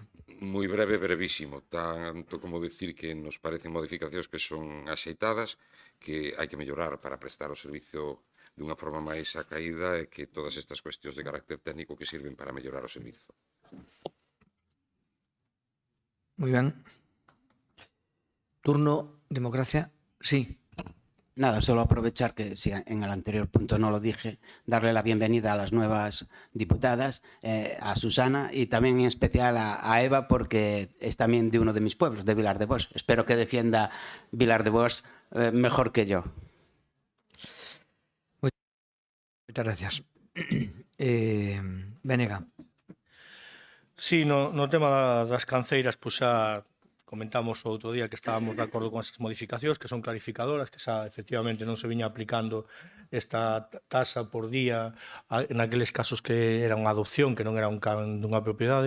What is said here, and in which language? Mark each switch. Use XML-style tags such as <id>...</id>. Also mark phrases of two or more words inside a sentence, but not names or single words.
<gl>Moi breve, brevísimo, tanto como decir que nos parecen modificacións que son axeitadas, que hai que mellorar para prestar o servizo dunha forma máis acaída e que todas estas cuestións de carácter técnico que sirven para mellorar o servizo. Moi ben. Turno democracia. Sí.</gl> <es>Nada, solo aprovechar que, si en el anterior punto no lo dije, darle la bienvenida a las nuevas diputadas, a Susana y también en especial a Eva, porque es también de uno de mis pueblos, de Vilar de Boix. Espero que defienda Vilar de Boix mejor que yo.</es> <gl>Moitas gracias. Venega. Sí, no tema das canceiras, pois xa comentamos o outro día que estábamos de acordo con esas modificacións, que son clarificadoras, que xa efectivamente non se viña aplicando esta tasa por día naqueles casos que era unha adopción, que non era un can dunha propiedade.</gl>